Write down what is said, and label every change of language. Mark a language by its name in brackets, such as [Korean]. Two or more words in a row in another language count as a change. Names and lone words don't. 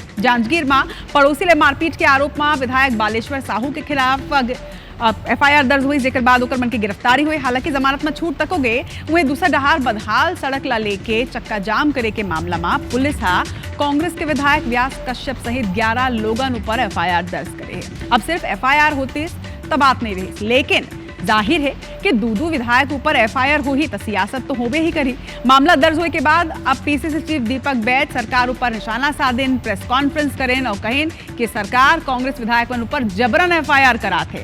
[Chhattisgarhi] जांजगीर में पड़ोसी ले मारपीट के आरोप में विधायक बालेश्वर साहू के खिलाफ FIR दर्ज हुई, जेकर बाद ओकर मन की गिरफ्तारी हुई। हालांकि जमानत में छूट तक हो गए। वहीं दूसरा डहार बदहाल सड़क ला लेके चक्का जाम करे के मामला में पुलिस हा कांग्रेस के विधायक व्यास कश्यप सहित 11 लोगन ऊपर FIR दर्ज करे है। अब सिर्फ FIR होती तो बात नहीं रही, लेकिन जाहिर है कि दो विधायक ऊपर FIR हो ही तो सियासत तो होबे ही करी। मामला दर्ज होने के बाद अब PCC चीफ दीपक बैद सरकार ऊपर निशाना साधेन, प्रेस कॉन्फ्रेंस करें और कहें कि सरकार कांग्रेस विधायक ऊपर जबरन FIR कराते।